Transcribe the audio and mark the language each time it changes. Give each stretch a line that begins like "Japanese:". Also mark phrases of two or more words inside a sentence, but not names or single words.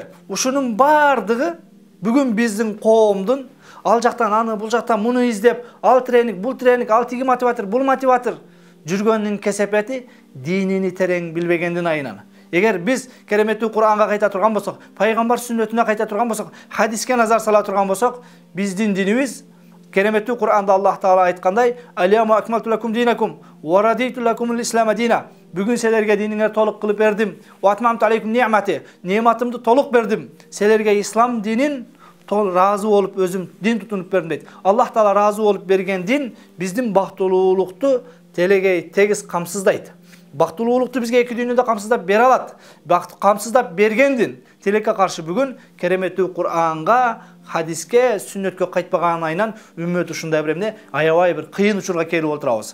Kyrgyz: Ушунун бардыгы бүгүн биздин коомдун ал жактан аны, бул жактан муну издеп, ал тренинг, бул тренинг, ал тиги мотиватор, бул мотиватор жүргөндүн кесепети динини терең билбегендин айынан. Эгер биз кереметтүү Куранга кайта турган болсок, пайгамбар сүннөтүнө кайта турган болсок, хадиске назар сала турган болсок, биздин динибиз кереметтүү Куранда Аллах Таала айткандай,
Arabic: "اليوم أكملت لكم دينكم ورضيت لكم الإسلام دينا."
Kyrgyz: Бүгүн силерге диниңер толук кылып бердим.
Arabic: وأتممت عليكم نعمتي.
Kyrgyz: Нематымды толук бердим. Силерге ислам динин разы болуп өзүм дин тутунуп бердим дейт. Аллах Таала разы болуп берген дин биздин бактылуулукту телегей тегиз камсыздайт. Бактылуулукту бизге эки дүйнөдө камсыздап бере алат. Камсыздап берген дин тилекке каршы бүгүн кереметтүү Куранга, хадиске, сүннөткө кайтпаган айынан үммөт ушундай бир эмне аябай бир кыйын учурга келип отурабыз.